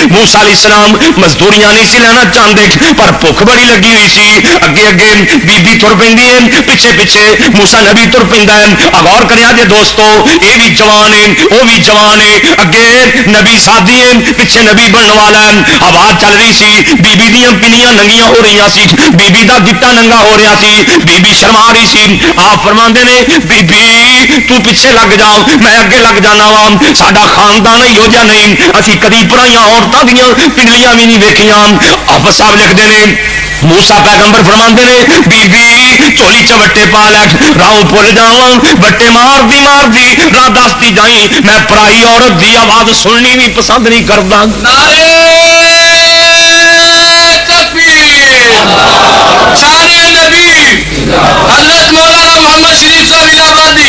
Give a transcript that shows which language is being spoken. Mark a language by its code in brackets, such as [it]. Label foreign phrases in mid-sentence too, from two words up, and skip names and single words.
[pa] موسیٰ علیہ السلام مزدوریاں نہیں سی لینا چاہتے، پر بھوک بڑی لگی ہوئی سی، اگے اگے بی بی تر پی ہے، پیچھے پیچھے موسیٰ نبی تر پہ ہے۔ غور کریا جے دوستو، یہ بھی جوان ہے وہ بھی جوان ہے، اگے نبی سادی ہے پیچھے نبی بننے والا ہے، آواز چل رہی سی، بی بی دیاں پنیاں ننگیاں ہو رہی سی، بی بی دا گٹا ننگا ہو رہا سی، بی بی شرما رہی سی، آپ فرماندے نے بی بی تو پیچھے لگ جا میں اگے لگ جانا وا، ساڈا خاندان ہی ہو جا نہیں، اسی کدی پرائیاں عورتوں دیاں پنڈلیاں بھی نہیں ویکھیاں۔ [ur] آپ صاحب لکھتے ہیں [pa] موسیٰ پیغمبر فرماندے نے بی بی چولی چ وٹے پا لے، راہوں بھول جاواں، وٹے مار دی راہ دستی جائیں، میں پرائی عورت دی آواز سننی بھی پسند نہیں کردا۔ شان نبی حضرت مولانا محمد شریف صاحب الہٰبادی،